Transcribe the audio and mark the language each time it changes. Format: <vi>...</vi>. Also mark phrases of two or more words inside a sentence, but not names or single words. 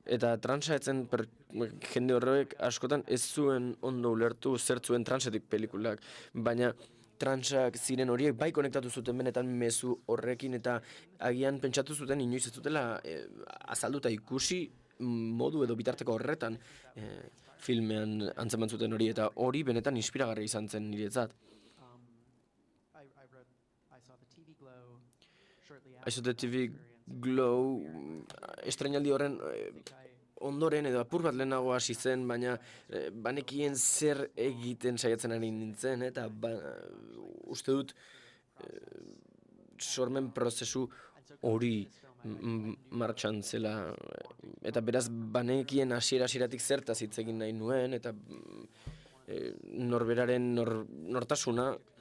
<eu>eta transa etzen jende horrek askotan ez zuen ondo ulertu zer zuen transetik pelikulak, baina transak ziren horiek bai konektatu zuten benetan mezu horrekin eta agian pentsatu zuten inoiz ez dutela azalduta ikusi modu edo bitarteko horretan filmean antzeman zuten hori eta hori benetan inspiragarria izan zen niretzat. I saw the TV Glow estrainaldi horren ondoren edo apur bat lehenago hasi zen, baina banekien zer egiten saiatzen ari nintzen, eta uste dut sormen prozesu hori martxan zela, eta beraz banekien hasieratik zertaz hitz egin nahi nuen, eta norberaren nortasuna</eu>